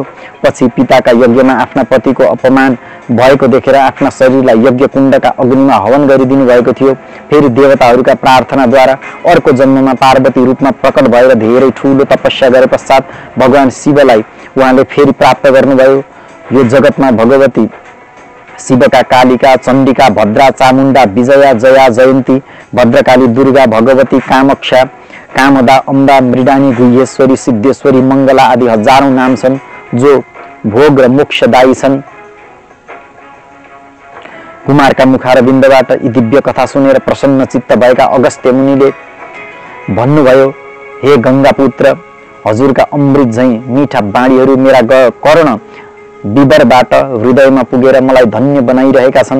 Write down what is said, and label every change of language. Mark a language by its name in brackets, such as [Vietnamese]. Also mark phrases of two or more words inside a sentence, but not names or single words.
[Nepali] पछि पिताका यज्ञमा आफ्ना पतिको अपमान भएको देखेर आफ्ना शरीरलाई यज्ञ कुण्डका अग्निमा हवन गरिदिनु भएको थियो। फेरि देवताहरूका प्रार्थनाद्वारा अर्को जन्ममा पार्वती रूपमा प्रकट भएर धेरै ठूलो तपस्या गरे पश्चात भगवान शिवलाई उहाँले फेरि प्राप्त गर्नुभयो। यो जगतमा भगवती शिवका कालिका, चण्डिका, भद्रा, चामुण्डा, विजया, जया, जयन्ती, भद्रकाली, दुर्गा, भगवती, कामक्षा, कामदा, अम्बा, मृडानी, गुह्येश्वरी, सिद्धेश्वरी, मङ्गला आदि हजारौं नाम छन् जो भोग र मोक्षदायी छन्। कुमारका मुखारविन्दबाट यी दिव्य कथा सुनेर प्रसन्न चित्त भएका अगस्त्य मुनिले भन्नुभयो, हे गंगापुत्र, हजुरका अमृत झैं मिठा बाणीहरू मेरा कर्ण विवरबाट हृदयमा पुगेर मलाई धन्य बनाइरहेका छन्।